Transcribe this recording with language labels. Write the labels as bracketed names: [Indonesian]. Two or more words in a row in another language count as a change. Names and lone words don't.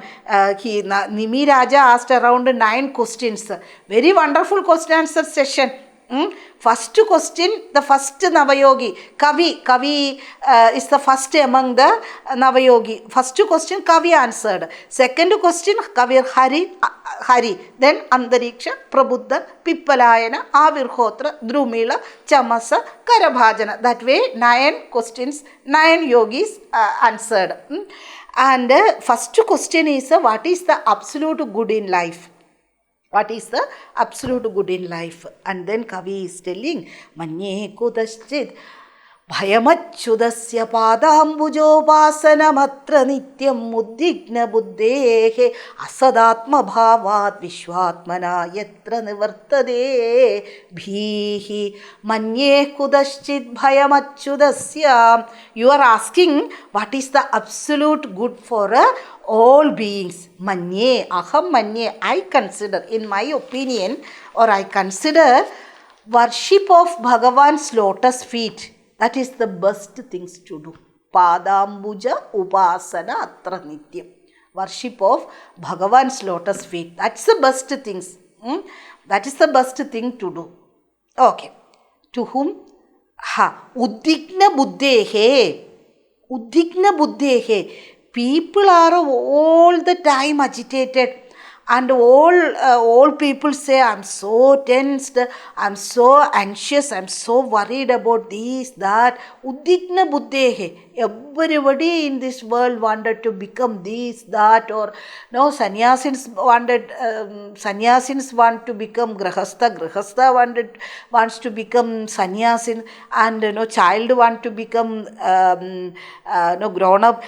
[English] Nimi Raja asked around 9 questions. Very wonderful question answer session. First question, the first Navayogi, Kavi is the first among the Navayogi. First question, Kavi answered. Second question, Kavir Hari. Then Andariksha, Prabuddha, Pippalayana, Avirhotra, Drumila, Chamasa, Karabhajana. That way, 9 questions, 9 yogis answered. And first question is, what is the absolute good in life? What is the absolute good in life? And then Kavi is telling, [Sanskrit] मन्ये कुतश्चिद् भयमच्युतस्य पादाम्बुजोपासनमत्र नित्यम् उद्विग्न बुद्धेह असदात्मभावात् विश्वात्मना यत्र निवर्तते भीहि मन्ये कुतश्चित् भयमच्युतस्य. [English] you are asking what is the absolute good for all beings. [Sanskrit] मन्ये, अहं मन्ये, [English] I consider, in my opinion, or I consider worship of Bhagavan's lotus feet. That is the best things to do. [Sanskrit] पादाम्बुज उपासन अत्र नित्यम्. [English] Worship of Bhagavan's lotus feet. That's the best things. That is the best thing to do. Okay. To whom? [Sanskrit] उद्विग्न बुद्धेहे. उद्विग्न बुद्धेहे. [English] People are all the time agitated, and all people say, I'm so tensed, I'm so anxious, I'm so worried about this, that. [Sanskrit] उद्विग्न बुद्धेहे. [English] Everybody in this world wanted to become this, that, or no, sannyasins want to become grahastha wants to become sannyasin, and child want to become grown up.